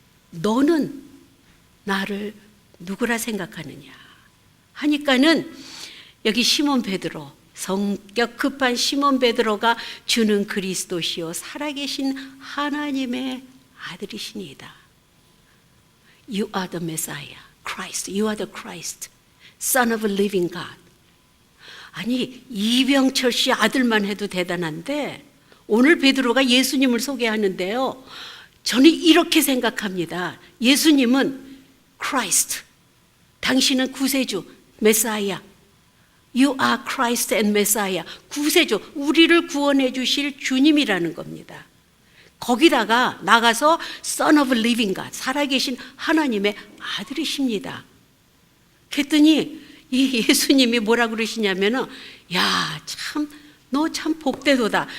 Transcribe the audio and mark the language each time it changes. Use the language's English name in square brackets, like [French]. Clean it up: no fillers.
[Korean] 너는 나를 누구라 생각하느냐 하니까는 여기 시몬 베드로, 성격 급한 시몬 베드로가 주는 그리스도시요 살아계신 하나님의 아들이시니이다. [English] You are the Messiah, Christ. You are the Christ, Son of a living God. [Korean] 아니, 이병철 씨 아들만 해도 대단한데 오늘 베드로가 예수님을 소개하는데요, 저는 이렇게 생각합니다. 예수님은 Christ, 당신은 구세주, 메사이아. [English] You are Christ and Messiah. [Korean] 구세주, 우리를 구원해 주실 주님이라는 겁니다. 거기다가 나가서 [English] Son of Living God, [Korean] 살아계신 하나님의 아들이십니다. 그랬더니 이 예수님이 뭐라 그러시냐면은, 야, 참, 너 참 복되도다.